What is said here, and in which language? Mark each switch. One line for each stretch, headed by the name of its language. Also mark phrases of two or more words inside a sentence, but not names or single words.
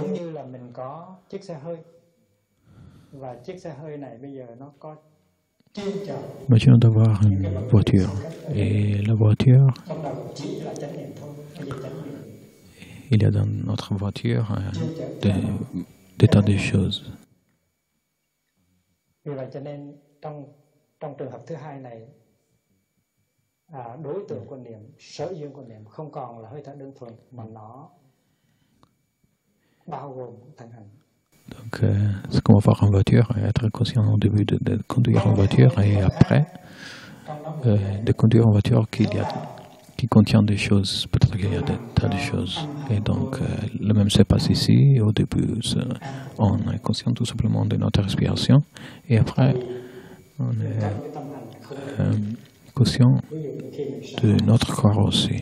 French: Imaginons d'avoir une voiture, et la voiture, il y a dans notre voiture des tas de choses.
Vietnamese: Vì vậy cho nên trong trường hợp thứ hai này, đối tượng của niệm, sở duyên của niệm không còn là hơi thở đơn thuần mà nó bao gồm thân hành.
French: Donc, ce qu'on va voir en voiture, être conscient au début de conduire en voiture et après de conduire en voiture qui contient des choses, peut-être qu'il y a des tas de choses. Et donc, le même se passe ici. Au début, on est conscient tout simplement de notre respiration et après, on est conscient de notre corps aussi.